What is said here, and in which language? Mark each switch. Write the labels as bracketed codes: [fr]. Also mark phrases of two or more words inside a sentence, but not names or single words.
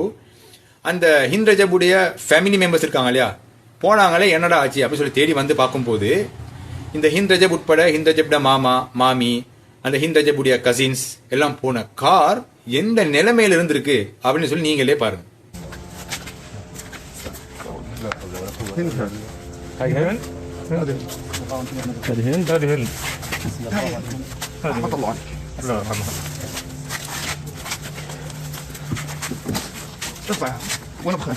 [ta] அந்த ஹிந்த் ரஜபுடைய [en] family members [ta] இருக்காங்க இல்லையா, போனாங்களே என்னடா ஆச்சு அப்படின்னு சொல்லி தேடி வந்து பார்க்கும்போது இந்த ஹிந்த் ரஜப் உட்பட ஹிந்த் ரஜப்ட மாமா மாமி அந்த ஹிந்த் ரஜபுடைய கசின்ஸ் எல்லாம் போன கார் எந்த நிலைமையில இருந்திருக்கு அப்படின்னு சொல்லி நீங்களே பாருங்க. [ar] هاي هند هذه هند هذه هند رحمة الله عليك. لا يرحمها. اطلع وانا بخير.